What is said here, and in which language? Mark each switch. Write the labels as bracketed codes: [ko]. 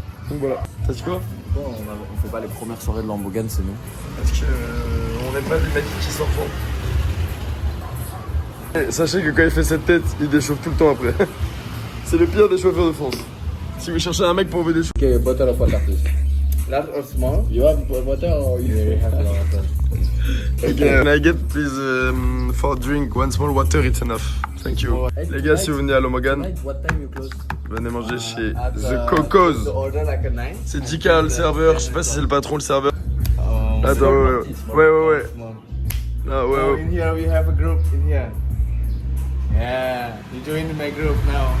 [fr] Donc voilà. Ça dit quoi? Bon, on fait pas les premières soirées de Lembongan, c'est nous. Parce que on n'aime pas les mecs qui sortent. Sachez que quand il fait cette tête, il déchauffe tout le temps après. C'est le pire des chauffeurs de France. Si vous cherchez un mec pour vous déchauffer. [en] Okay, bottle of water, please. Large or small? You have water or you have water? Okay, can I get please for drink one small water, it's enough. Thank you. [fr] Les gars, si vous venez à Lembongan, [en] What time you close? [fr] venez manger chez The Cocos. C'est Dika le serveur, je sais pas si c'est le patron le serveur. Attends, ouais. Ah ouais. [en] In here we have a group in here. Yeah, you join my group now.